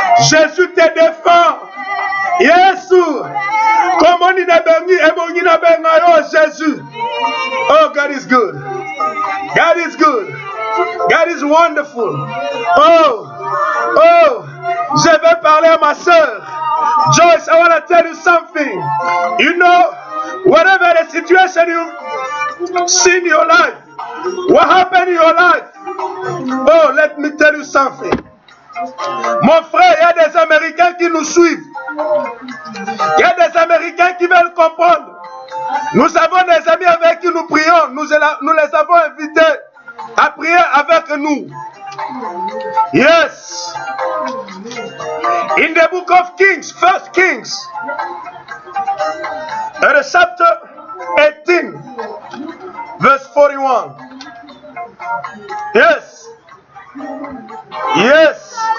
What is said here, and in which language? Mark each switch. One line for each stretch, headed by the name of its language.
French: Jésus te défend. Yesu. Comment on est Jésus.
English: Oh, God is good. God is good. God is wonderful.
French: Oh, je vais parler à ma soeur.
English: Joyce, I want to tell you something. You know, whatever the situation you see in your life, what happened in your life, oh, let me tell you something.
French: Mon frère, il y a des Américains qui nous suivent. Il y a des Américains qui veulent comprendre. Nous avons des amis avec qui nous prions. Nous les avons invités à prier avec nous.
English: Yes. In the book of Kings, 1 Kings, in chapter 18, verse 41. Yes. Yes.